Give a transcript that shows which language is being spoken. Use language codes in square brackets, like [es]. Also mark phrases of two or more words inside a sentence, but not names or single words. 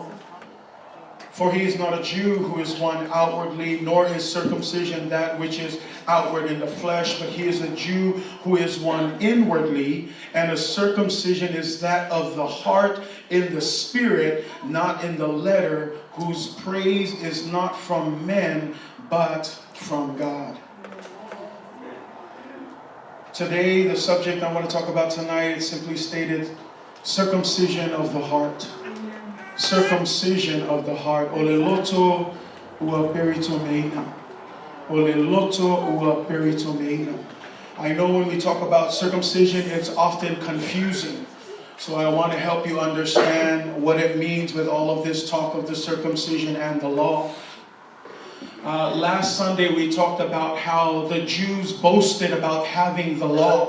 [en] For he is not a Jew who is one outwardly, nor is circumcision that which is outward in the flesh, but he is a Jew who is one inwardly, and a circumcision is that of the heart in the spirit, not in the letter, whose praise is not from men, but from God. Today, the subject I want to talk about tonight is simply stated, circumcision of the heart. Circumcision of the heart. [sm] Ole Loto ua Peritomeina. Ole Loto ua Peritomeina. [en] I know when we talk about circumcision, it's often confusing. So I want to help you understand what it means with all of this talk of the circumcision and the law. Last Sunday we talked about how the Jews boasted about having the law.